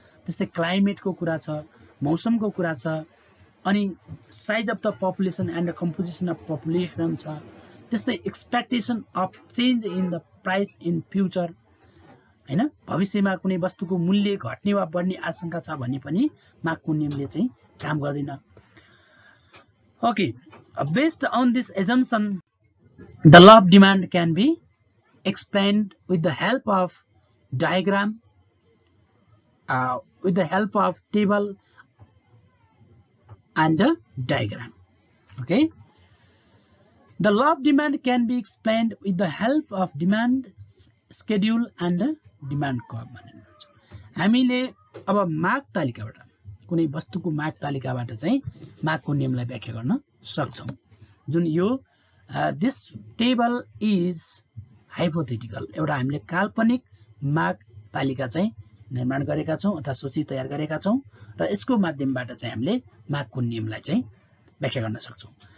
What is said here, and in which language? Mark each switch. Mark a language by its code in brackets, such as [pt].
[ne] त्यस्तै क्लाइमेटको कुरा छ, मौसमको कुरा छ, अनि [en] size of the population and composition of population [ne] छ। त्यस्तै [en] expectation of change in the price in future, [ne] हैन, भविष्यमा कुनै वस्तुको मूल्य घट्ने वा बढ्ने आशंका छ भने पनि मागको नियमले चाहिँ काम गर्दैन। [en] Okay, based on this assumption the law of demand can be explained with the help of diagram, with the help of table and a diagram. Okay, the law of demand can be explained with the help of demand schedule and demand curve. [ne] हामीले अब माग तालिकाबाट कुनै वस्तुको माग तालिकाबाट चाहिँ मागको नियमलाई व्याख्या गर्न सक्छौं। जुन यो [en] this table is hypothetical, [ne] एउटा हामीले काल्पनिक माग तालिका चाहिँ निर्माण गरेका छौं अथवा सूची तयार गरेका छौं र यसको माध्यमबाट चाहिँ हामीले मागको नियमलाई चाहिँ व्याख्या गर्न सक्छौं।